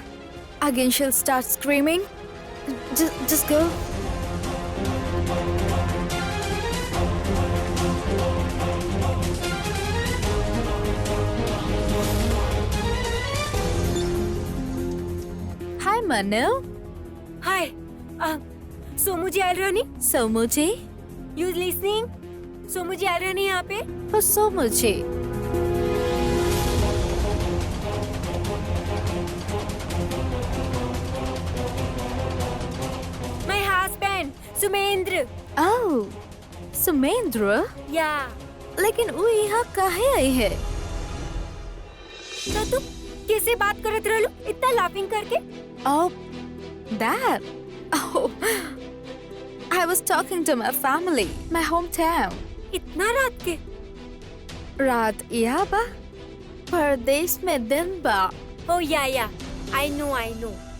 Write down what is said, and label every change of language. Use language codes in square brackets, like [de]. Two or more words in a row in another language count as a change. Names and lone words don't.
[en] Again she'll start screaming. Just go. Hi Manu. [bho] हाय, सोमू जी आयल रहनी? सोमू जी? [en] you listening? [bho] सोमू जी आयल रहनी यहाँ पे? [en] Oh, सोमू जी. My husband, सुमेंद्र. Oh, सुमेंद्र? या [bho] लेकिन वो यहाँ काहे आई है? तो तू कैसे बात करत रहलू इतना लाफिंग करके? [en] Oh, that. Oh, I was talking to my family, my hometown. [bho] इतना रात के? रात यहाँ बा, परदेश में दिन बा. [en] Oh या, I know.